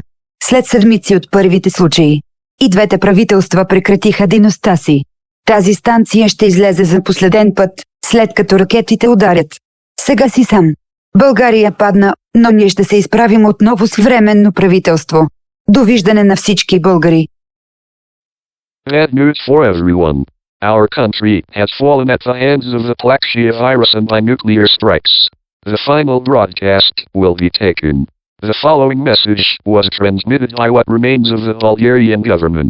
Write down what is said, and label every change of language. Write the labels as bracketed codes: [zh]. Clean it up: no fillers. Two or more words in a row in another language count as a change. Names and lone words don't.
[bg] След седмици от първите случаи. И двете правителства прекратиха дейността си. Тази станция ще излезе за последен път, след като ракетите ударят. Сега си сам. България падна, но ние ще се изправим отново с временно правителство. Довиждане на всички българи. [en] Bad news for everyone. Our country has fallen at the hands of the PXV virus and by nuclear strikes. The final broadcast will be taken. The following message was transmitted by what remains of the Bulgarian government.